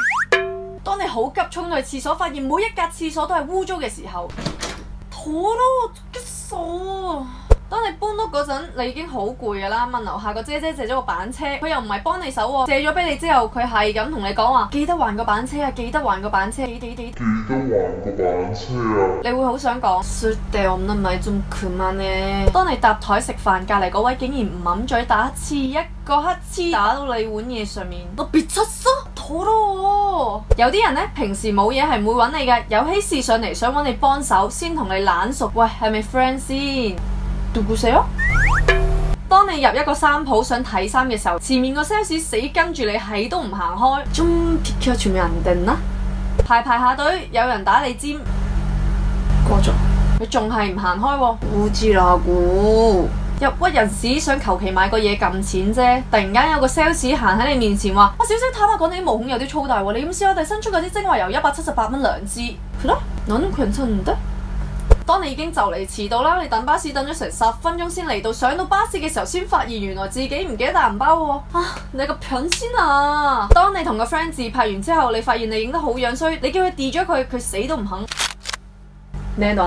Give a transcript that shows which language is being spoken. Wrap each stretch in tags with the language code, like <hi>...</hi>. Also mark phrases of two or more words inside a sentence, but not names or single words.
<yue>當你好急衝去廁所，發現每一格廁所都係污糟嘅時候，妥咯，激數！當你搬屋嗰陣，你已經好攰㗎啦，問樓下個姐姐借咗個板車，佢又唔係幫你手喎，借咗俾你之後，佢係咁同你講話，記得還個板車啊，記得還個板車，記得還個板車啊！你會好想講，</yue> <ko>쓸데없는 말 좀 그만해。</ko> <yue>當你搭台食飯，隔離嗰位竟然唔揞嘴打一個乞嗤打到你碗嘢上面，</yue> <ko>너 미쳤어？</ko> <yue>妥咯！有啲人呢，平時冇嘢係唔會揾你嘅，有喜事上嚟想揾你幫手，先同你懶熟，喂，係咪 friend 先？누구세요？當你入一個衫鋪想睇衫嘅時候，前面個 sales 死跟住你係都唔行開，</yue> <ko>좀 비켜주면 안 됐나？</ko> <yue>排下隊，有人打你尖，過咗，佢仲係唔行開喎，우지라고。入屈人士想求其買個嘢撳錢啫，突然間有個 sales 行喺你面前話：我小姐坦白講，你啲毛孔有啲粗大喎，你咁試下我哋新出嗰啲精華油178蚊兩支，</yue> <ko>너는 괜찮은데？</ko> <yue>當你已經就嚟遲到啦，你等巴士等咗成10分鐘先嚟到，上到巴士嘅時候先發現原來自己唔記得帶銀包喎。你個병先啊！當你同個 friend 自拍完之後，你發現你影得好樣衰，你叫佢 delete 咗佢，佢死都唔肯。내놔。</yue>